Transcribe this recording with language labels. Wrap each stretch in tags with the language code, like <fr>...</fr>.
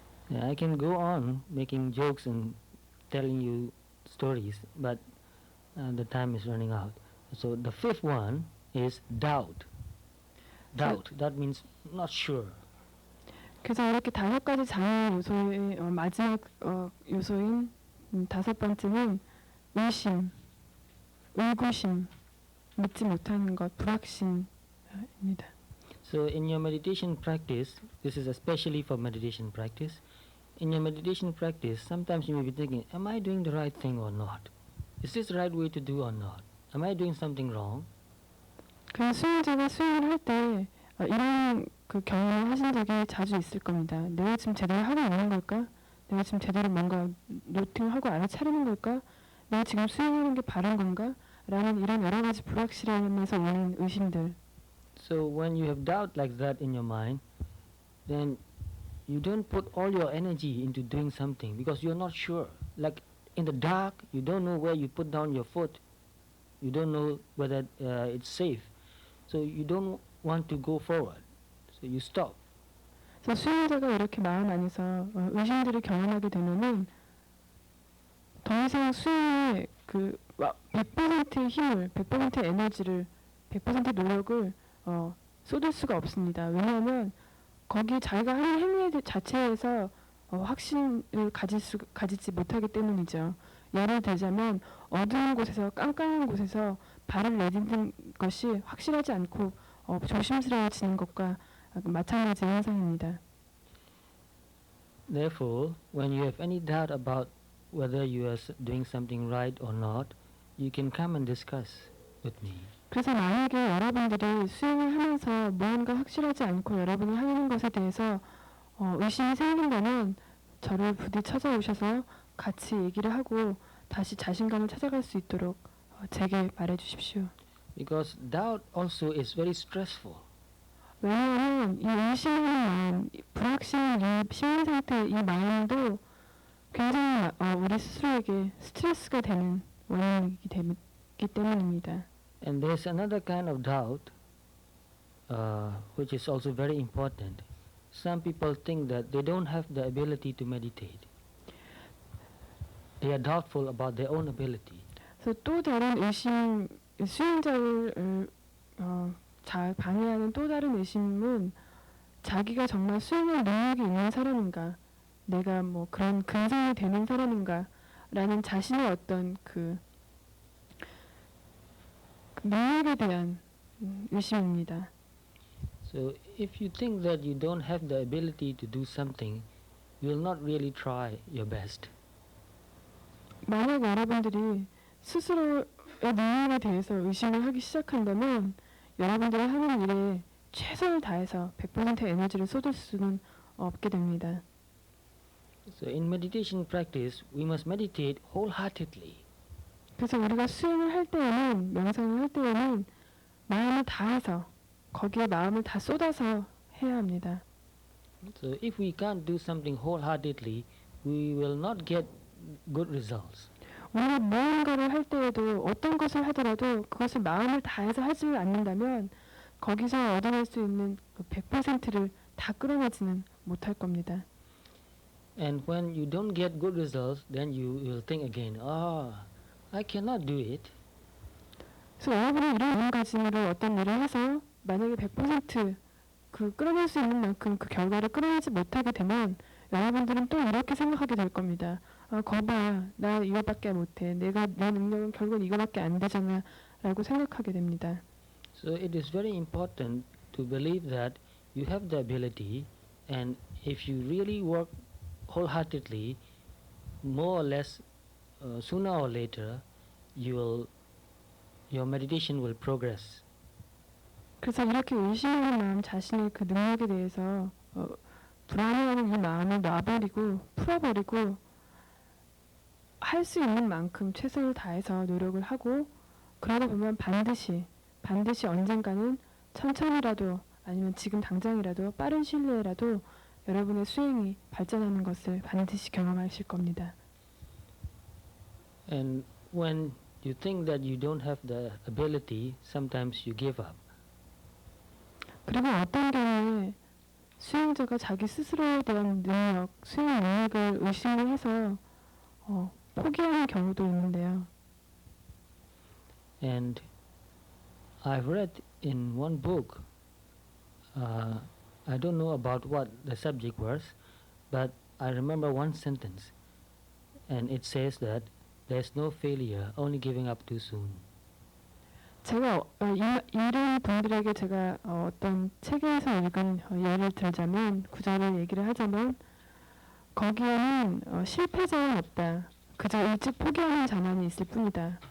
<en>Yeah, I can go on making jokes and telling you stories, but the time is running out. So the 5th one is doubt. Doubt. That means not sure.</en> <ko>그래서 이렇게 5가지 장애 요소의 마지막 요소인 5번째는 의심, 의구심, 믿지 못하는 것, 불확신입니다.</ko> <en>So in your meditation practice, this is especially for meditation practice. In your meditation practice, sometimes you may be thinking, am I doing the right thing or not? Is this the right way to do or not? Am I doing something wrong?</en> <ko>그 수행자가 수행을 할 때 이런 그 경험을 하신 적이 자주 있을 겁니다. 내가 지금 제대로 하고 있는 걸까? 내가 지금 제대로 뭔가 노팅하고 알아차리는 걸까? 내가 지금 수행하는 게 바른 건가? 라는 이런 여러 가지 불확실함에서 오는 의심들.</ko> <en>So when you have doubt like that in your mind, then you don't put all your energy into doing something because you're not sure. Like in the dark, you don't know where you put down your foot. You don't know whether it's safe. So you don't want to go forward. So you stop.</en> <ko>그래서 수행자가 이렇게 마음 안에서 의심들을 경험하게 되면은 더 이상 수행에 그 100%의 힘을, 100%의 에너지를, 100%의 노력을 쏟을 수가 없습니다. 왜냐하면 거기 자기가 하는 행위 자체에서 확신을 가지지 못하기 때문이죠. 예를 들자면 어두운 곳에서 깜깜한 곳에서 발을 내딛는 것이 확실하지 않고 조심스러워지는 것과 마찬가지 현상입니다.</ko> <en>Therefore, when you have any doubt about whether you are doing something right or not, you can come and discuss with me.</en> <ko>그래서 만약에 여러분들이 수행을 하면서 무언가 확실하지 않고 여러분이 하는 것에 대해서 의심이 생긴다면 저를 부디 찾아오셔서 같이 얘기를 하고 다시 자신감을 찾아갈 수 있도록 제게 말해 주십시오.</ko> <en>Because doubt also is very stressful.</en> <ko>왜냐하면 이 의심하는 마음, 불확실한 이 심리 상태의 이 마음도 굉장히 우리 스스로에게 스트레스가 되는 원인이기 때문입니다.</ko> <en>And there's another kind of doubt which is also very important. Some people think that they don't have the ability to meditate. they are doubtful about their own ability.</en> <ko>그래서 또 다른 의심, 수행자를 방해하는 또 다른 의심은 자기가 정말 수행할 능력이 있는 사람인가, 내가 뭐 그런 근성이 되는 사람인가라는 자신의 어떤 그 능력에 대한 의심입니다.</ko> <en>So if you think that you don't have the ability to do something, you will not really try your best.</en> <ko>만약 여러분들이 스스로의 능력에 대해서 의심을 하기 시작한다면 여러분들이 하는 일에 최선을 다해서 100% 에너지를 쏟을 수는 없게 됩니다.</ko> <en>So in meditation practice, we must meditate wholeheartedly.</en> <ko>그래서 우리가 수행을 할 때에는, 명상을 할 때에는 마음을 다해서, 거기에 마음을 다 쏟아서 해야 합니다.</ko> <en>So if we can't do something wholeheartedly, we will not get good results.</en> <ko>우리가 무언가를 할 때에도 어떤 것을 하더라도 그것을 마음을 다해서 하지 않는다면 거기서 얻어낼 수 있는 100%를 다 끌어내지는 못할 겁니다.</ko> <en>And when you don't get good results, then you will think again, I cannot do it.</en> <ko>그래서 여러분이 이런 마음가짐으로 어떤 일을 해서 만약에 100% 그 끌어낼 수 있는 만큼 그 결과를 끌어내지 못하게 되면 여러분들은 또 이렇게 생각하게 될 겁니다. 거봐, 나 이거밖에 못해. 내 능력은 결국은 이거밖에 안 되잖아 라고 생각하게 됩니다.</ko> <en>So it is very important to believe that you have the ability, and if you really work wholeheartedly, more or less sooner or later, your meditation will progress.</en> <ko>그래서 이렇게 의심하는 마음, 자신의 그 능력에 대해서 불안해하는 이 마음을 놔버리고 풀어버리고 할 수 있는 만큼 최선을 다해서 노력을 하고 그러다 보면 반드시 언젠가는 천천히라도 아니면 지금 당장이라도 빠른 시일 내에라도 여러분의 수행이 발전하는 것을 반드시 경험하실 겁니다.</ko> <en>And when you think that you don't have the ability, sometimes you give up.</en> <ko>그리고 어떤 경우에 수행자가 자기 스스로에 대한 능력, 수행 능력을 의심을 해서 포기하는 경우도 있는데요.</ko> <en>And I've read in one book, I don't know about what the subject was, but I remember one sentence, and it says that there's no failure, only giving up too soon.</en> <ko>제가 이런 분들에게 제가 어떤 책에서 읽은 예를 들자면, 구절을 얘기를 하자면, 거기에는 실패자는 없다. 그저 일찍 포기하는 자만이 있을 뿐이다.</ko>